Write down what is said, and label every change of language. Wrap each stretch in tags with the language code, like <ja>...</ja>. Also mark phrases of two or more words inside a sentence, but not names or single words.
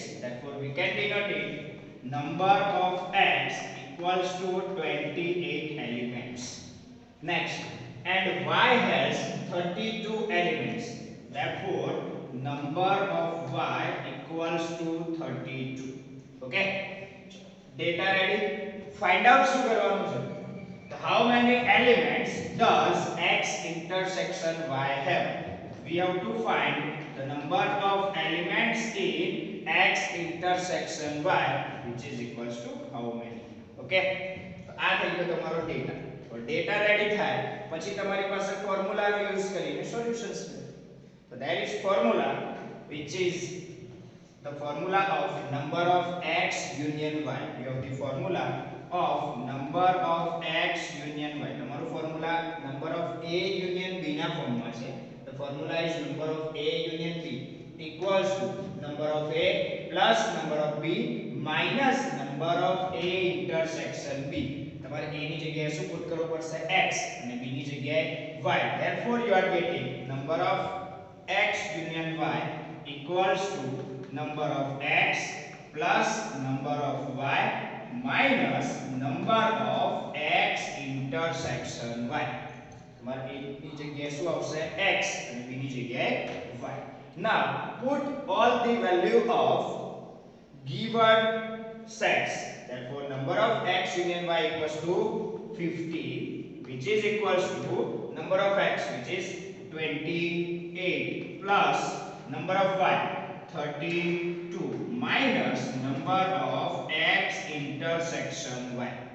<en>Therefore, we can denote it number of x equals to 28 elements. Next, and y has 32 elements. Therefore, number of y equals to 32. Okay? Data ready? Find out</en> <gu>શું કરવાનું છે.</gu> <en>How many elements does x intersection y have? We have to find the number of elements in x intersection y, which is equals to how many.</en> <gu>Okay? તો આ થઈ ગયો તમારો ડેટા. તો</gu> <en>data ready</en> <gu>થાય પછી તમારી પાસે ફોર્મ્યુલાનો યુઝ કરીને સોલ્યુશન્સ કરે.</gu> <en>So there is formula which is the formula of number of x union y. We have the formula of number of x union y.</en> <gu>તમારું ફોર્મ્યુલા</gu> <en>number of a union b</en> <gu>ના ફોર્મમાં છે.</gu> <en>The formula is number of a union b equals to number of a plus number of b minus number of a intersection b.</en> <gu>તમારે a ની જગ્યાએ શું પુટ કરવું પડશે? x અને b ની જગ્યાએ y.</gu> <en>Therefore, you are getting number of x union y equals to number of x plus number of y minus number of x intersection y.</en> <gu>તમારે a ની જગ્યાએ શું આવશે? x અને b ની જગ્યાએ y.</gu> <en>Now put all the value of given sets. Therefore, number of x union y equals to 50, which is equals to number of x, which is 28, plus number of y 32 minus number of x intersection y.</en>